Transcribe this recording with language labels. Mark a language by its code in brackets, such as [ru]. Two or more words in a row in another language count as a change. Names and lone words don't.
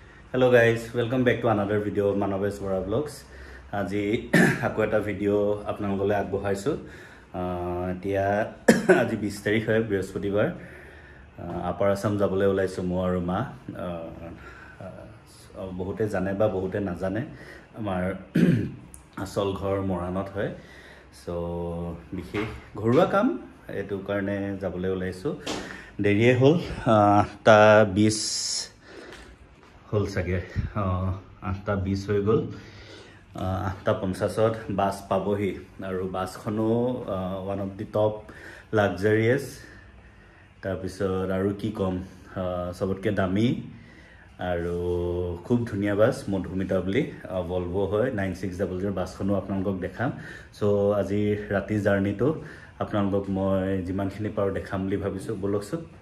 [en] Hello guys, welcome back to another video of Manavesh Vora Vlogs. [as] আজি আকৌ এটা video আপোনালোকলৈ আগবঢ়াইছোঁ. তিয়া আজি 20 তাৰিখ হয় বৃহস্পতিবাৰ. Upper Assam যাবলৈ ওলাইছোঁ মই আৰু মা. বহুতে জানে বা বহুতে নাজানে. আমাৰ আচল ঘৰ মৰাণত হয়. So বিশেষ ঘৰুৱা কাম এটা কাৰণে যাবলৈ ওলাইছোঁ. ডেৰিয়ে হ'ল তা 20 হল সাগে 8টা 20 হৈ গল 8টা 50ত বাস পাবহি আৰু বাসখনো [en] one of the top luxurious [as] তাৰ পিছত আৰু কি কম সবতকে দামী আৰু খুব ধুনিয়া বাস মধুমিতা বুলি ভলভো হয় 9600 বাসখনো আপোনালোকক দেখাম সো আজি ৰাতি জাৰ্নিটো আপোনালোকক মই যিমানখিনি পাৰো দেখাম বুলি ভাবিছো বলকছো